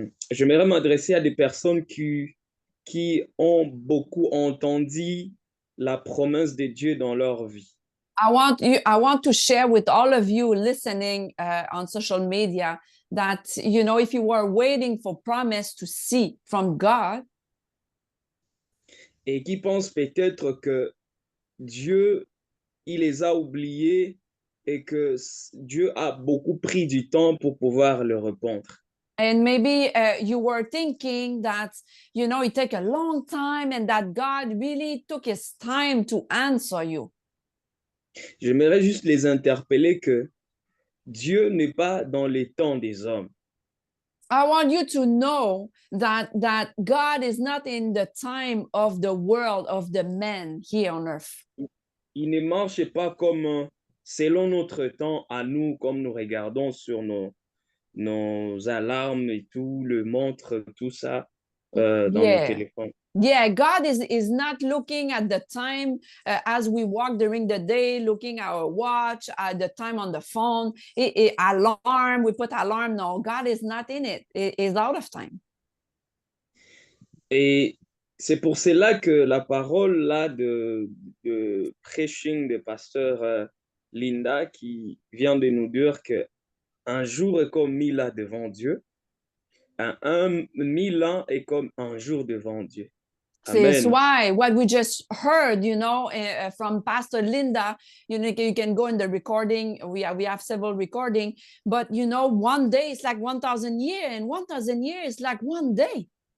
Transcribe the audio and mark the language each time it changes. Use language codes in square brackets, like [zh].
[fr] J'aimerais m'adresser à des personnes qui ont beaucoup entendu la promesse de Dieu dans leur vie. [en] I want to share with all of you listening on social media that, you know, if you were waiting for promise to see from God, [fr] Et qui pensent peut-être que Dieu, il les a oubliés et que Dieu a beaucoup pris du temps pour pouvoir le répondre. [en] and maybe you were thinking that, you know, it take a long time and that God really took his time to answer you. [fr] J'aimerais juste les interpeller que Dieu n'est pas dans les temps des hommes. [en] I want you to know that God is not in the time of the world of the men here on earth. [fr] Il ne marche pas comme selon notre temps à nous, comme nous regardons sur nos alarmes et tout, le montre, tout ça dans nos [en] Yeah. [fr] téléphones. [en] Yeah, God is not looking at the time as we walk during the day, looking at our watch, at the time on the phone, alarm, we put alarm. No, God is not in it. It is out of time. [fr] Et c'est pour cela que la parole là de preaching de pasteur Linda qui vient de nous dire que un jour est comme 1000 ans devant Dieu, un 1000 ans est comme un jour devant Dieu. [en] This is Amen. why what we just heard, you know, from Pastor Linda, you know, you can go in the recording. We have several recording, but you know, one day is like 1,000 years, and 1,000 years is like one day.